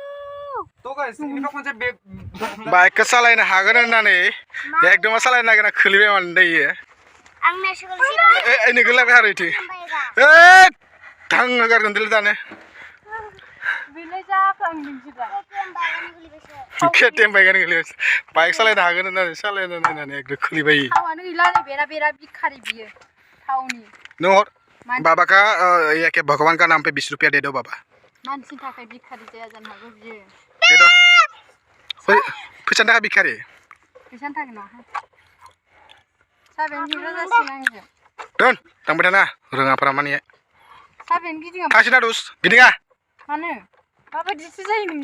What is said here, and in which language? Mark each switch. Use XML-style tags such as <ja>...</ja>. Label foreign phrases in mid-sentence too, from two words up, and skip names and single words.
<brx>बाइकखौ सालायनो हागोन होननानै एकदम सालायनो नागिरना खोलैबाय माने दैयो ओइ गोलैबाय आरो इथिं थांनो गारगोन दिलै दानो केटिएम बाइकआनो गोलैबाय बाइक सालायनो हागोन होननानै सालायनो नायनानै एकदम खोलैबाय थावानो गैला नै बेरा भिखारि बियो थावनि</brx> <hi>नों हर बाबा का ये क्या भगवान का नाम पे 20 रुपया दे दो बाबा</hi> <brx>मानसिनि थाखाय भिखारि जाया जानो हागौ बियो</brx> <hi>दे दो</hi> <brx>फैसानि थाखाय भिखारि फैसानि थाखाय नङा साबेन गिदिर जासिगोन आंजों दोन थांबाय थाना रोङाफोरा माने साबेन गिदिङा थांसिना दुस गिदिङा मानो माबायदिसो जायो नोंनि</brx>